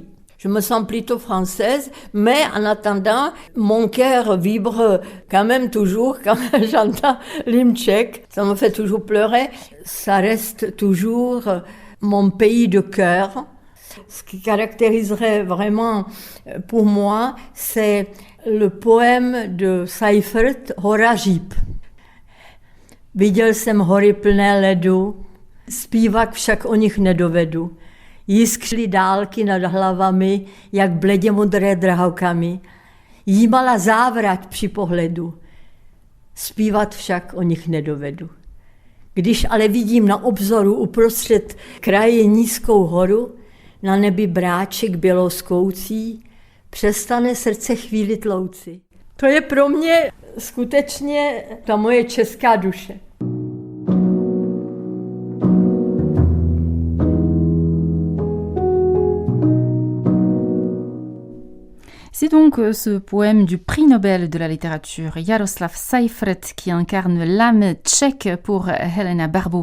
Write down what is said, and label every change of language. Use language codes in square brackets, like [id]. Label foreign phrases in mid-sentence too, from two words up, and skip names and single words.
[fr] Je me sens plutôt française, mais en attendant, mon cœur vibre quand même toujours quand j'entends l'hymne tchèque. Ça me fait toujours pleurer. Ça reste toujours mon pays de cœur. Ce qui caractériserait vraiment pour moi, c'est le poème de Seifert, Hora žíp. [cs] Viděl jsem hory plné ledu, zpívat však o nich nedovedu. Jiskřily dálky nad hlavami, jak bledě modré drahokamy. Jímala závrať při pohledu, zpívat však o nich nedovedu. Když ale vidím na obzoru uprostřed kraje nízkou horu, na nebi bráček běloskoucí, přestane srdce chvíli tlouci. To je pro mě skutečně ta moje česká duše. [fr] C'est donc ce poème du prix Nobel de la littérature Jaroslav Seifert qui incarne l'âme tchèque pour Helena Barbu.